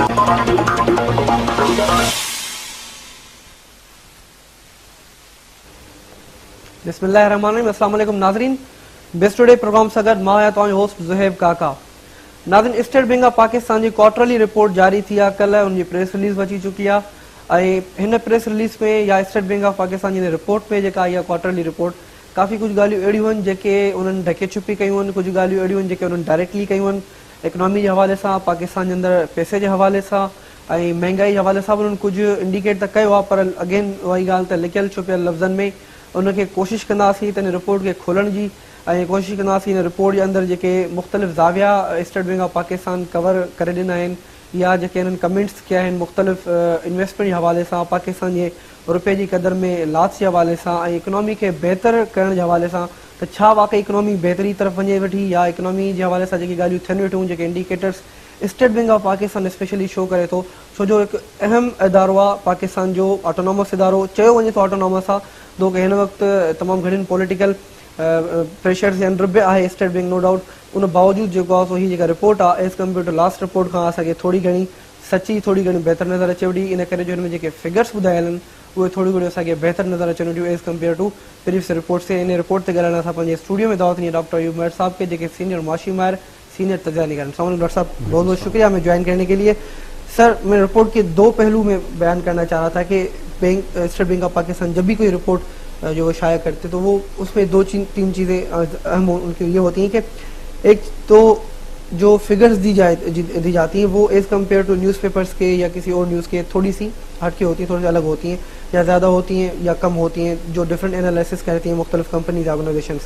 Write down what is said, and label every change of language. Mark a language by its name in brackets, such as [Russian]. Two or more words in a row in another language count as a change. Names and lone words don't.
[Sindhi] बिस्मिल्लाहिर्रहमानिर्रहीम। अस्सलाम वालेकुम नाज़रीन, बेस्ट टुडे प्रोग्राम सां गॾु मां आहियां तव्हांजो होस्ट ज़ुहैब काका। नाज़रीन, स्टेट बैंक ऑफ पाकिस्तान जी [English] quarterly report [Sindhi] जारी थी आहे, कल्ह उनजी [English] press release [Sindhi] अची चुकी आहे ऐं हिन [English] press release [Sindhi] में या स्टेट बैंक ऑफ पाकिस्तान जी रिपोर्ट में जेका आई आहे क्वार्टरली रिपोर्ट, काफ़ी कुझु ॻाल्हियूं अहिड़ियूं आहिनि जेके उन्हनि ढके छुपी कयूं आहिनि, कुझु ॻाल्हियूं अहिड़ियूं आहिनि जेके उन्हनि डायरेक्टली कयूं आहिनि इकोनॉमी जे हवाले सां, पाकिस्तान जे अंदरि पैसे जे हवाले सां ऐं महांगाई जे हवाले सां बि उन्हनि कुझु इंडिकेट त कयो आहे, पर अगेन उहा ई ॻाल्हि त लिकियल छुपियल लफ़्ज़नि में उनखे कोशिशि कंदासीं त हिन रिपोर्ट खे खोलण जी ऐं कोशिशि कंदासीं हिन रिपोर्ट जे अंदरि जेके मुख़्तलिफ़ ज़ाविया स्टेट बैंक ऑफ पाकिस्तान कवर करे ॾिना आहिनि या जेके हिननि कमेंट्स कया आहिनि मुख़्तलिफ़ इन्वेस्टमेंट जे हवाले सां, पाकिस्तान जे रुपए जी क़दर में लाच जे हवाले सां ऐं इकोनॉमी खे बहितर करण जे हवाले सां, त छा वाक़ई इकोनॉमी बहितरी तरफ़ वञे वेठी या इकोनॉमी जे हवाले सां जेकी ॻाल्हियूं थियनि वेठियूं, जेके इंडिकेटर्स स्टेट बैंक ऑफ पाकिस्तान [English] specially show [Sindhi] करे थो, छो जो हिकु अहम इदारो आहे पाकिस्तान जो, ऑटोनॉमस इदारो चयो वञे थो ऑटोनॉमस आहे, दो कि हिन वक़्तु तमामु घणनि [English] political pressures [Sindhi] जे अंदरि बि आहे स्टेट बैंक [English] no doubt. [Sindhi] उन बावजूदि जेको आहे सो हीअ जेका रिपोर्ट आहे [English] as compare to last report [Sindhi] खां असांखे थोरी घणी सची, थोरी घणी बहितर नज़र अचे वेठी, इन करे जो हिन में जेके फिगर्स ॿुधायल आहिनि उहे थोरी घणी असांखे बहितर नज़र अचनि वेठियूं [English] as compare to previous report [Sindhi] से। इन रिपोर्ट ते ॻाल्हाइण असां पंहिंजे स्टूडियो में दावत ॾिनी डॉक्टर अयूब मेहर साहब के, जेके सीनियर मुआशी माहिर, सीनियर तज्ज़िया निगार। [Urdu] ڈاکٹر صاحب بہت بہت شکریہ ہمیں جوائن کرنے کے لیے۔ سر، میں رپورٹ کے دو پہلو میں بیان کرنا چاہ رہا تھا کہ سٹیٹ بینک آف پاکستان جب بھی کوئی رپورٹ جو وہ شائع کرتے تو وہ اس میں دو تین چیزیں اہم ان کی یہ ہوتی ہیں کہ ایک تو جو فگرز دی جاتی ہیں وہ [English] as compare to newspapers [Urdu] کے یا کسی اور نیوز کے تھوڑی سی ہٹ کے ہوتی ہیں، تھوڑی سی الگ ہوتی ہیں، یا زیادہ ہوتی ہیں یا کم ہوتی ہیں، جو [English] different analysis [Urdu] کرتی ہیں مختلف [English] companies organisations.